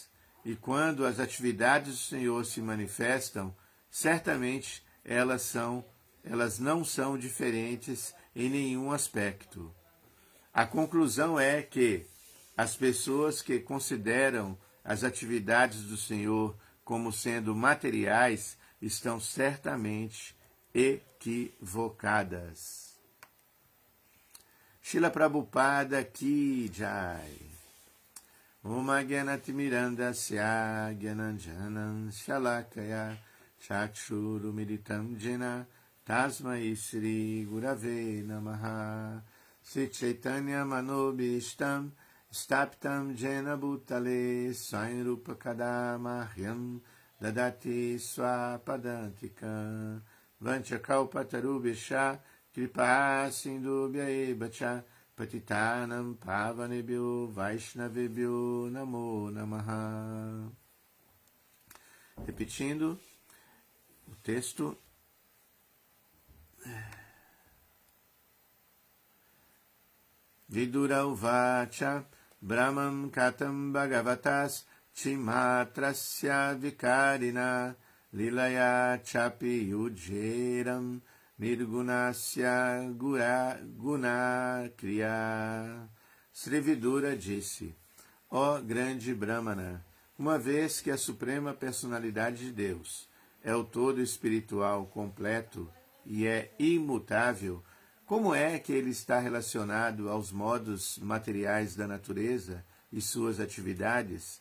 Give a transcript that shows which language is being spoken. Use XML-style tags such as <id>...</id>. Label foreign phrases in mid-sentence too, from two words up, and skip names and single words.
<pt>E quando as atividades do Senhor se manifestam, certamente elas não são diferentes em nenhum aspecto. A conclusão é que as pessoas que consideram as atividades do Senhor como sendo materiais estão certamente equivocadas.</pt> <hi>Srila Prabhupada Ki Jai.</hi> <sa>Om Agyanatimirandasya Gyananjanan Shalakaya Chakshurumiritam Jena Tasmai Shri Gurave Namaha Sri Chaitanya Manobishtam Staptam Jena Bhutale Swainrupa Kadamahyam Dadati Swapadantikam Vanchakalpatarubhisha Kripa Sindhubhya Evacha Patitanam Pavanebhyo Vaishnavebhyo Namo Namaha.</sa> <pt>Repetindo o texto.</pt> <sa>Vidura Uvacha Brahmam Katam Bhagavatas Chimatrasya Vikarina Lilaya Chapi Yudjeram Nirgunasya Guna Kriya.</sa> <pt>Sri Vidura disse: ó grande Brahmana, uma vez que a Suprema Personalidade de Deus é o todo espiritual completo e é imutável, como é que ele está relacionado aos modos materiais da natureza e suas atividades?</pt>